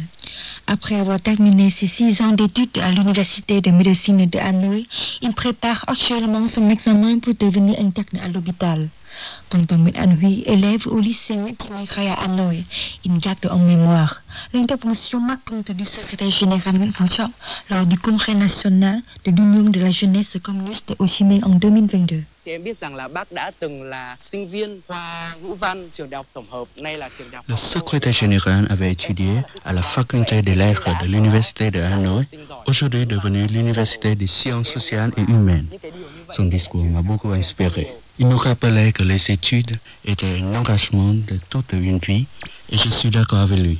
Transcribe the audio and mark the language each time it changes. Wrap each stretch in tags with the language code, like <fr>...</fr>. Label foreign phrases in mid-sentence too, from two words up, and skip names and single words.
<fr>Après avoir terminé ses 6 ans d'études à l'université de médecine de Hanoï, il prépare actuellement son examen pour devenir interne à l'hôpital. Tonton Nguyễn An Huy, élève au lycée Nguyễn à Hanoï, il garde en mémoire l'intervention marquante du secrétaire général Nguyen Phu Trong lors du congrès national de l'Union de la jeunesse communiste de Ho Chi Minh en 2022.</fr> <vi>Em biết rằng là bác đã từng là sinh viên khoa ngữ văn trường đại học tổng hợp, nay là trường đại học.</vi> <fr>Le secrétaire général avait étudié à la faculté des lettres de l'université de Hanoï, aujourd'hui devenue l'université des sciences sociales et humaines. Son discours m'a beaucoup inspiré. Il nous rappelait que les études étaient un engagement de toute une vie et je suis d'accord avec lui.</fr>